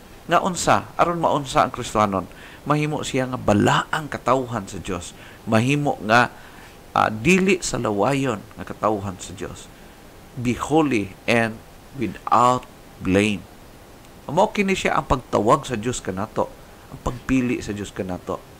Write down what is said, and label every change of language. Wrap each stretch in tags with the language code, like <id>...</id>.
<ceb>Nga unsa, aron maunsa ang Kristohanon, mahimo siya nga balaang katawhan sa Dios. Mahimo nga dili sa lawayon nga katawhan sa Dios.</ceb> <en>Be holy and without blame.</en> <ceb>Mao kini siya ang pagtawag sa Dios kanato, ang pagpili sa Dios kanato.</ceb>